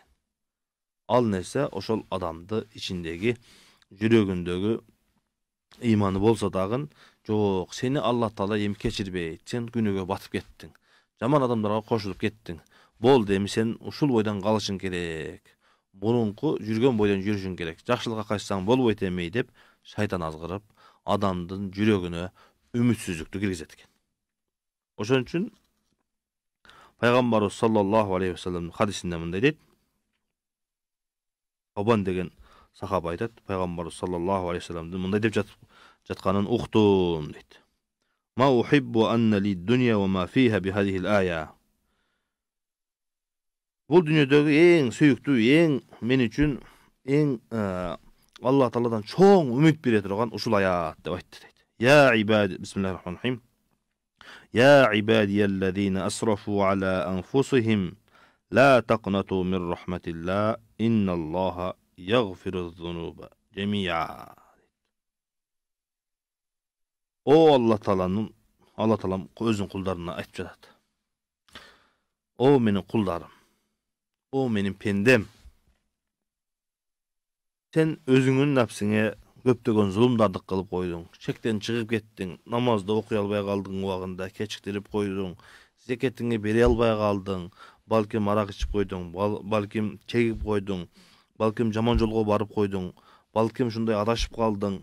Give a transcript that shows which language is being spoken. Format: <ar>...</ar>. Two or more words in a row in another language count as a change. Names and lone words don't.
<ky>Ал нерсе ошол адамды ичиндеги, жүрөгүндөгү ыйманы болсо дагы, жок, сени Алла Таала эми кечирбейт, сен күнөөгө батып кеттиң, жаман адамдарга кошулуп кеттиң. Болду, эми сен ушул бойдон калышың керек. Мурунку жүргөн бойдон жүрүшүң керек. Жакшылыкка кайтсаң болбойт эми деп шайтан азгырып, адамдын жүрөгүнө үмүтсүздүктү киргизет экен. Ошон үчүн пайгамбарыбыз</ky> <ar>صلى الله عليه وسلم</ar> <ky>хадисинде мындай дейт. Абан деген сахаба айтат, пайгамбарыбыз</ky> <ar>صلى الله عليه وسلم</ar> <ky>мындай деп жатканын уктум дейт.</ky> <ar>ما أحب أن لي الدنيا وما فيها بهذه الآية.</ar> <ky>Бул дүйнөдөгү эң сүйүктүү, эң мен үчүн эң Алла Тааладан чоң үмүт бере турган ушул аят деп айтты дейт.</ky> <ar>يا عبادي بسم الله الرحمن الرحيم. يا عبادي الذين أسرفوا على أنفسهم لا تقنطوا من رحمة الله إن الله يغفر الذنوب جميعا.</ar> <ky>О Алла Таалам өзүнүн кулдарына айтып жатат. О менин кулдарым, о менин пендем, сен өзүңүн напсиңе көптөгөн зулумдарды кылып койдуң, чектен чыгып кеттиң, намазды окуй албай калдың убагында, кечиктирип койдуң, зекетиңи бере албай калдың, балким арак ичип койдуң, балким чегип койдуң, балким жаман жолго барып койдуң, балким ушундай адашып калдың.</ky>